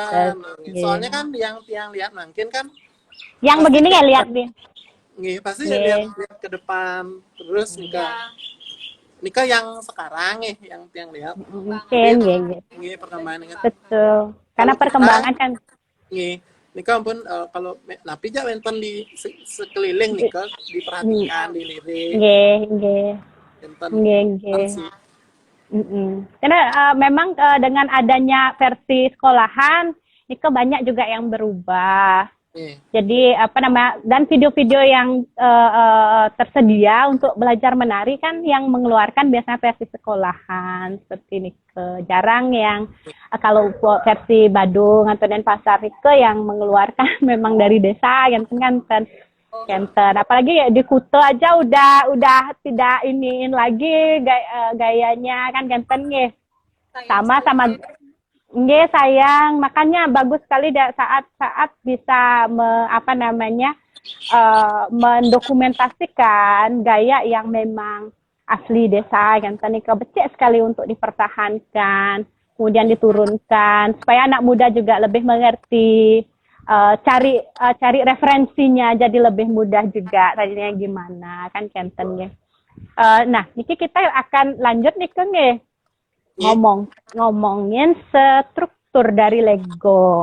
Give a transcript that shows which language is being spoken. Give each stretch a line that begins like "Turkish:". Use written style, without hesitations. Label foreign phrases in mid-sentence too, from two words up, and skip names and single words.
Indonesian: Soalnya kan yang lihat mungkin kan yang begini ya lihat nih. Pasti lihat ke depan terus Nika yang sekarang yang lihat. Mungkin perkembangan gitu. Betul. Karena perkembangan kan
Balinese: Nika ampun
Indonesian: kalau
Balinese: napi ja wenten
Indonesian: di sekeliling Nika diperhatikan, dilirik. Nggih. Karena memang dengan adanya versi sekolahan, Nika banyak juga yang berubah. Jadi dan video-video yang tersedia untuk belajar menari kan yang mengeluarkan biasanya versi sekolahan seperti ini. Jarang yang kalau versi Badung atau Denpasar itu yang mengeluarkan memang dari desa yang kan apalagi ya di Kuta aja udah tidak iniin lagi gayanya kan
Balinese: genten nggih.
Indonesian: Sama nggih sayang, makanya bagus sekali saat bisa mendokumentasikan gaya yang memang asli desa kan nika becek sekali untuk dipertahankan, kemudian diturunkan supaya anak muda juga lebih mengerti, cari referensinya jadi lebih mudah juga tadinya gimana kan kenten ya. Nah, niki kita akan lanjut nih ke ngomongin struktur dari Lego.